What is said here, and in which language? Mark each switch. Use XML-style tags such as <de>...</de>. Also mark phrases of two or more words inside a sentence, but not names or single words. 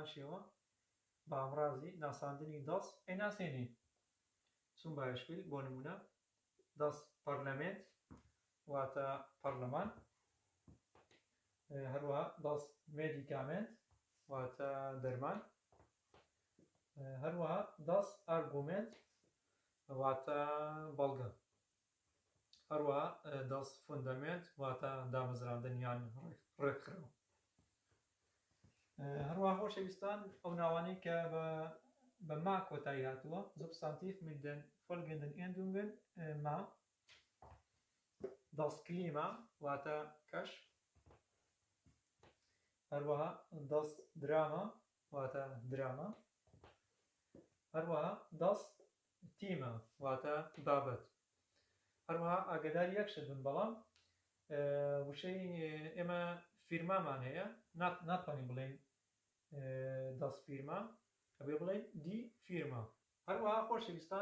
<ckb>شێوە بە ئامڕازی ناساندنی دەست ئەیناسێنێ چون باشکل بۆ نمونە</ckb> <de>das Parlament</de> <ckb>واتە پەرلەمان هەروەها</ckb> <de>das Medikament</de> <ckb>واتە دەرمان هەروەها</ckb> <de>das Argument</de> <ckb>واتە بەڵگە هەروەها</ckb> <de>das Fundament</de> <ckb>واتە دامەزراندنیان ڕێکخراو هەروەها خۆشەویستان ئەو ناوانەی کە بە ما کۆتایی هاتووە</ckb> <de>substantiv mit den folgenden Endungen ma das Klima</de> <ckb>واتە کەش هەروەها</ckb> <de>das Drama</de> <ckb>واتە دراما هەروەها</ckb> <de>das Thema</de> <ckb>واتە بابەت هەروەها ئاگاداری یەکشت بن بەڵام وشەی ئێمە فیرمامان هەیە ناتوانین بڵێن</ckb> <de>das Firma</de> <ckb>ئەبێ بڵێن</ckb> <de>die Firma</de> <ckb>هەروەها خۆشەویستان</ckb>